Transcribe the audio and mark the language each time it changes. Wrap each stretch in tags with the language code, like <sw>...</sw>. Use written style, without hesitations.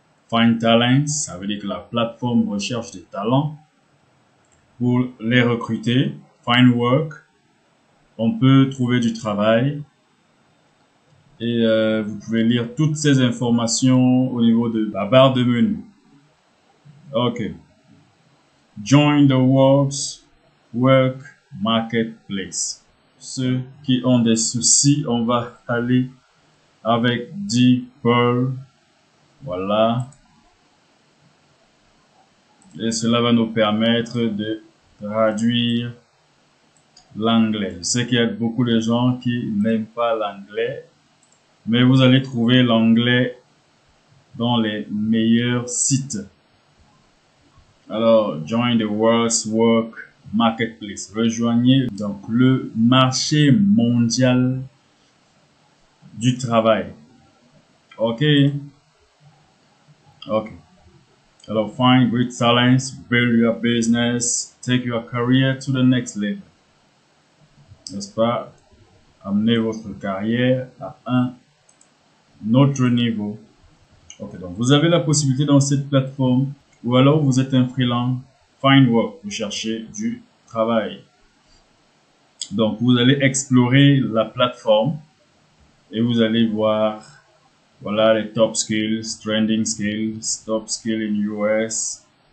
<fr>Find Talent, ça veut dire que la plateforme recherche des talents pour les recruter. Find Work, on peut trouver du travail. Et vous pouvez lire toutes ces informations au niveau de la barre de menu. Ok.</fr> <en>Join the Work Marketplace.</en> <fr>Ceux qui ont des soucis, on va aller avec DeepL. Voilà. Et cela va nous permettre de traduire l'anglais. Je sais qu'il y a beaucoup de gens qui n'aiment pas l'anglais, mais vous allez trouver l'anglais dans les meilleurs sites.</fr> <en>Alors, join the World's Work Marketplace.</en> <fr>Rejoignez donc le marché mondial du travail. Ok. Ok.</fr> <en>Alors, find great talents, build your business, take your career to the next level.</en> <fr>N'est-ce pas? Amenez votre carrière à un autre niveau. Ok, donc vous avez la possibilité dans cette plateforme, ou alors vous êtes un freelance, find work, vous cherchez du travail. Donc vous allez explorer la plateforme et vous allez voir, voilà les top skills, trending skills, top skills in US.</fr>